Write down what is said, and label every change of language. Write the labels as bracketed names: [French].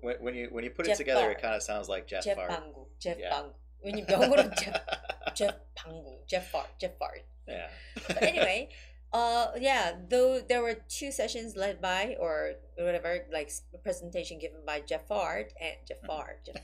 [English] When you put it together, Fart. it kind of sounds like Jeff Fart. [Korean] 방구. Jeff 방구. 왜냐면 영어로 Jeff 방구. [English] Jeff Fart. Yeah. But anyway, yeah, though there were 2 sessions led by, or whatever, like a presentation given by Jeff Hart and Jafar.